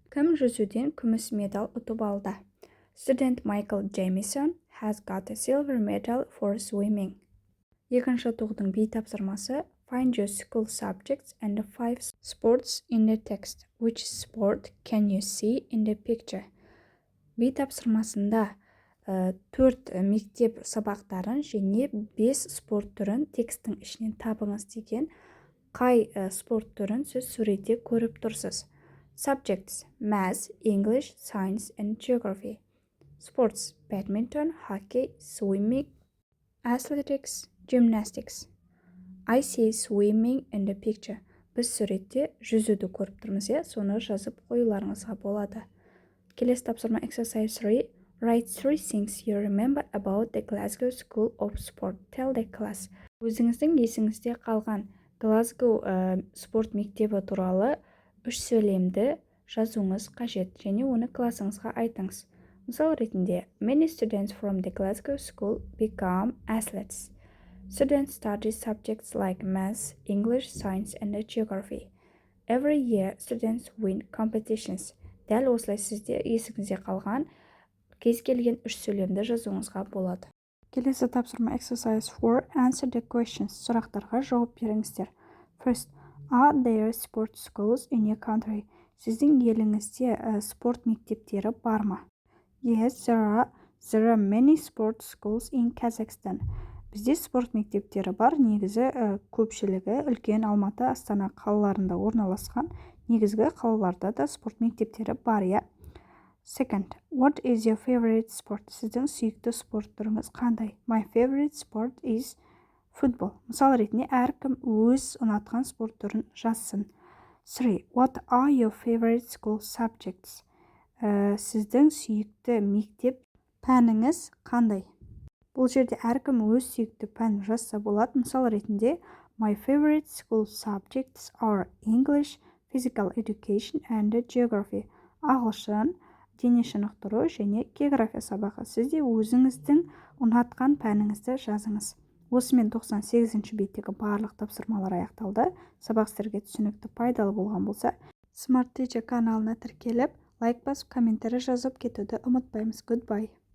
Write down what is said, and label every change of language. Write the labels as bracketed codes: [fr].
[kk] Кім жүзуден күміс медаль ұтып алды? [en] Student Michael Jameson has got a silver medal for swimming. [kk] Екінші тоқдың тапсырмасы [en] Find your school subjects and the 5 sports in the text. Which sport can you see in the picture? [kk] Тапсырмасында 4 мектеп сабақтарын және 5 спорт түрін текстің ішінен табыңыз деген қай спорт түрін сіз суретте көріп тұрсыз. [en] Subjects: Maths, English, Science, and Geography. Sports: badminton, hockey, swimming, athletics, gymnastics. I see swimming in the picture. [kk] Біз суретте жүзуді көріп тұрмыз, соны жазып қоюларыңызға болады. Келесі тапсырма [en] exercise 3. Write 3 things you remember about the Glasgow School of Sport. Tell the class. [kk] Өзіңіздің есіңізде қалған Glasgow спорт мектебі туралы 3 сөйлемді жазуыңыз қажет және оны классыңызға айтыңыз. Мысал ретінде, [en] many students from the Glasgow school become athletes. Students study subjects like maths, English, science, and geography. Every year, students win competitions. [kk] Дәл осылай сізде есіңізде қалған кез келген 3 сөйлемді жазуыңызға болады. Келесі тапсырма [en] exercise 4. Answer the questions. [kk] Сұрақтарға жауап беріңіздер. [en] First, are there sport schools in your country? [kk] Сіздің еліңізде спорт мектептері бар ма? [en] Yes, there are many sport schools in Kazakhstan. [kk] Бізде спорт мектептері бар, негізі көпшілігі үлкен Алматы, Астана қалаларында орналасқан. Негізгі қалаларда да спорт мектептері бар, [en] Second, what is your favorite sport? [kk] Сіздің сүйікті спорт түріңіз қандай? [en] My favorite sport is football. [kk] Мысал ретінде әркім өз ұнатқан спорт түрін жазсын. 3. [en] What are your favorite school subjects? [kk] Сіздің сүйікті мектеп пәніңіз қандай? Бұл жерде әркім өз сүйікті пән жазса болады. Мысал ретінде [en] My favorite school subjects are English, physical education and geography. [kk] Ағылшын, дене шынықтыру және география сабағы. Сізде өзіңіздің ұнатқан пәніңізді жазыңыз. Осымен 98-ші беттегі барлық тапсырмалар аяқталды. Сабақ сіздерге түсінікті, пайдалы болған болса, Smart Teacher каналына тіркеліп, лайк басып, комментарий жазып кетуді ұмытпаймыз. [en] Goodbye.